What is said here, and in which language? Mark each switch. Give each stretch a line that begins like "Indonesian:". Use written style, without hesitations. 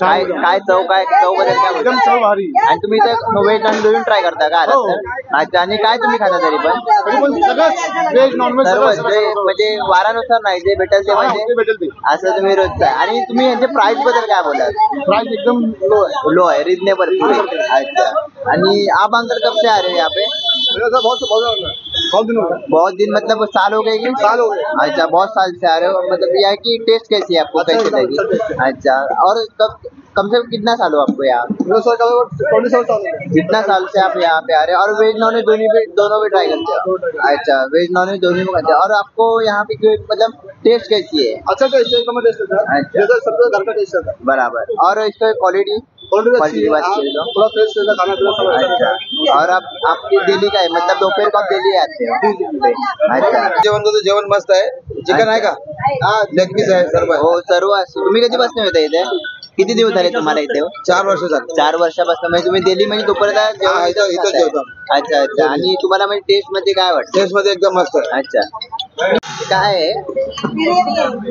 Marathi: काय काय चव बद्दल काय एकदम बोलता? चव भारी. आणि तुम्ही इथं व्हेज आणि दोन्ही ट्राय करता का आलात तर? अच्छा आणि काय तुम्ही खाता तरी पण? तरी पण सगळं व्हेज नॉनव्हेज सर्व सगळं जे म्हणजे वारानुसार नाही जे भेटेल ते म्हणजे भेटेल ते. असं तुम्ही रोजचा. आणि तुम्ही यांच्या प्राइस बद्दल काय बोलाल?
Hindi: प्राइस एकदम लो है. लो है, रिजनेबल. अच्छा आणि आप अंकल कब से आ रहे हो यहाँ पे? बहुत दिन हो गए. बहुत दिन मतलब साल हो गए कि? साल हो गए. अच्छा बहुत साल से आ रहे हो. मतलब यहाँ की टेस्ट कैसी है आपको? अच्छा, कैसी एकदम लगी? अच्छा. अच्छा और कम से कम कितना साल हो आपको यहाँ? 27 साल. कितना साल से आप यहाँ पे आ रहे हैं? और वेज नॉन वेज दोनों भी ट्राई करते हो? अच्छा वेज नॉन वेज दोनों में करते हैं. और आपको यहाँ पे मतलब टेस्ट कैसी है? अच्छा टेस्ट है, एकदम टेस्ट है. अच्छा. जैसा सबसे घर का टेस्ट है. बराबर. और इसका क्वालिटी क्वालिटी अच्छी है. बात की तो? थोड़ा फ्रेश रहता खाना पीना सब अच्छा रहता है. अच्छा. और आप आपकी डेली का है मतलब दोपहर को आप डेली आते हो? अच्छा.
Marathi: जेवण मस्त आहे. चिकन आहे का? लेग पीस आहे सर्व आहे. हो सर्व असं. तुम्ही कधीपासून येता इथे? किती दिवस झाले तुम्हाला इथे? 4 वर्ष झाली. 4 वर्षापासून. म्हणजे तुम्ही डेली म्हणजे दुपारला हा, इथं जेवतो. अच्छा अच्छा. आणि तुम्हाला म्हणजे टेस्ट मध्ये काय वाटतं? टेस्ट मध्ये एकदम मस्त आहे. अच्छा. काय आहे? बिर्याणी आहे.